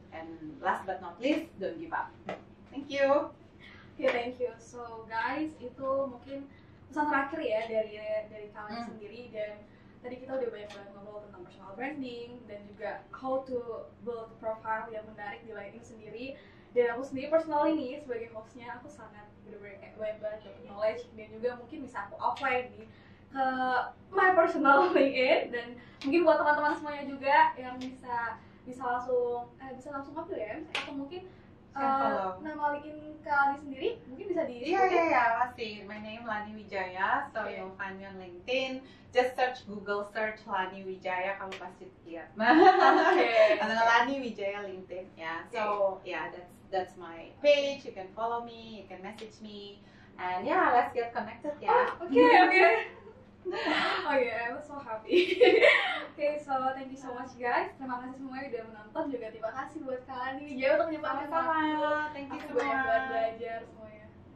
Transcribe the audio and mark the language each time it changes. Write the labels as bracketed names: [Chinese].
[English] And last but not least, don't give up. Thank you. Okay, thank you. So guys, [Indonesian] itu mungkin pesan terakhir ya dari kalian sendiri. Dan tadi kita udah banyak banget ngobrol tentang personal branding dan juga [English] how to build profile [Indonesian] yang menarik di LinkedIn sendiri. Dan aku sendiri personal ini sebagai hostnya aku sangat benar-benar kayak banyak banget dapat knowledge dan juga mungkin bisa aku apply di ke [English] my personal LinkedIn, [Indonesian] dan mungkin buat teman-teman semuanya juga yang bisa langsung ambil ya, atau mungkin nama LinkedIn Kalani sendiri mungkin bisa di Iya, pasti. [English] My name Lani Wijaya, so you'll find me on LinkedIn. Just Google search Lani Wijaya, [Indonesian] kamu pasti lihat. Atau Lani Wijaya LinkedIn, ya. [English] So yeah, that's my page. You can follow me, you can message me, and yeah, let's get connected ya. Okay. Okay, I was so happy. Okay, so thank you so much guys. [Indonesian] Terima kasih semuanya udah menonton, juga terima kasih buat Kalani Wijaya untuk menyempatkan waktu. [English] Thank you [Indonesian] Aku banyak banget belajar semuanya.